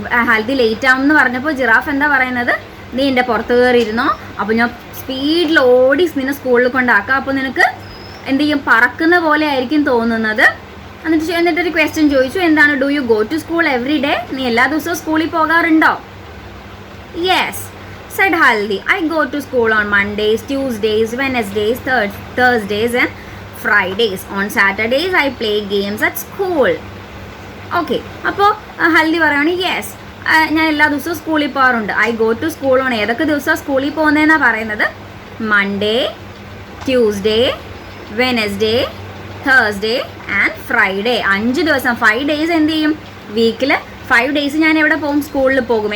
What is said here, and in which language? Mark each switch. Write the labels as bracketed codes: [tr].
[ml] Haldi late ആവും എന്ന് പറഞ്ഞപ്പോൾ ജിറാഫ് എന്താ പറയുന്നത്, നീ എൻ്റെ പുറത്ത് കയറിയിരുന്നോ, അപ്പോൾ ഞാൻ സ്പീഡിൽ ഓടി നിന്നെ സ്കൂളിൽ കൊണ്ടാക്കാം, അപ്പോൾ നിനക്ക് എന്ത് ചെയ്യും, പറക്കുന്ന പോലെ ആയിരിക്കും തോന്നുന്നത്. എന്നിട്ടൊരു ക്വസ്റ്റ്യൻ ചോദിച്ചു, എന്താണ്, [en] do you go to school every day, [ml] നീ എല്ലാ ദിവസവും സ്കൂളിൽ പോകാറുണ്ടോ? [en] Yes said Haldi, I go to school on Mondays, Tuesdays, Wednesdays, Thursdays and Fridays. On Saturdays I play games at school. [ml] Okay, അപ്പോൾ ഹൽദി പറയുകയാണ് യെസ് ഞാൻ എല്ലാ ദിവസവും സ്കൂളിൽ പോകാറുണ്ട്. [en] I go to school on, [ml] ഏതൊക്കെ ദിവസമാണ് സ്കൂളിൽ പോകുന്നതെന്നാണ് പറയുന്നത്, [en] Monday, Tuesday, Wednesday, Thursday and Friday. [ml] 5 ദിവസം, 5 ഡേയ്സ് എന്ത് ചെയ്യും, വീക്കിൽ 5 ഡേയ്സ് ഞാൻ എവിടെ പോകും, സ്കൂളിൽ പോകും.